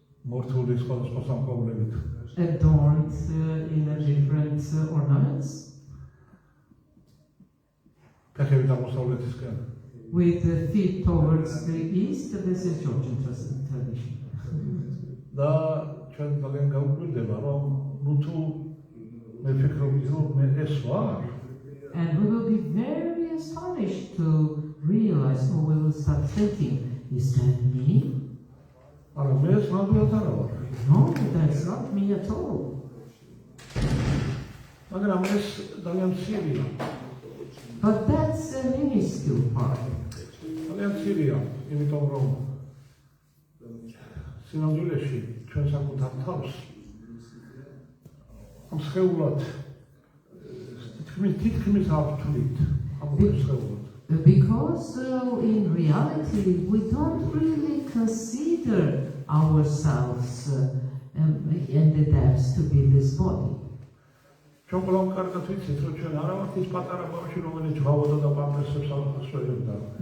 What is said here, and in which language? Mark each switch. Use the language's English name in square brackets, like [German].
[Georgian] მორთული სხვადასხვა სამკაულებით. [English] adorned in a different ornaments, [Georgian] ფეხები აღმოსავლეთისკენ. [English] with the feet towards the east. This is Georgian tradition. [Georgian] და ჩვენ ძალიან გავუკვირდება, რომ ნუ თუ მე ფიქრობდი, რომ მე ეს ვარ, [English] And we will be very astonished to realize, or we will start thinking, is that me? [Georgian] არა მე ეს ნამდვილად არა ვარ. [English] No, that's not me at all. [Georgian] მაგრამ ეს ძალიან მცირეა. [English] But that's a minuscule part. [Georgian] ძალიან მცირეა, იმიტომ რომ სინამდვილეში ჩვენ საკუთარ თავს ამ სხეულად თითქმის არ ვთვლით ამ სხეულად. [English] Because in reality, we don't really consider ourselves in the depths to be this body. [Georgian] ჩვენ ყველამ კარგად ვიცით, რომ ჩვენ არ ვართ ის პატარა ბავშვი, რომელიც ჟღავოდა და პამპერსებს ასვენებდა.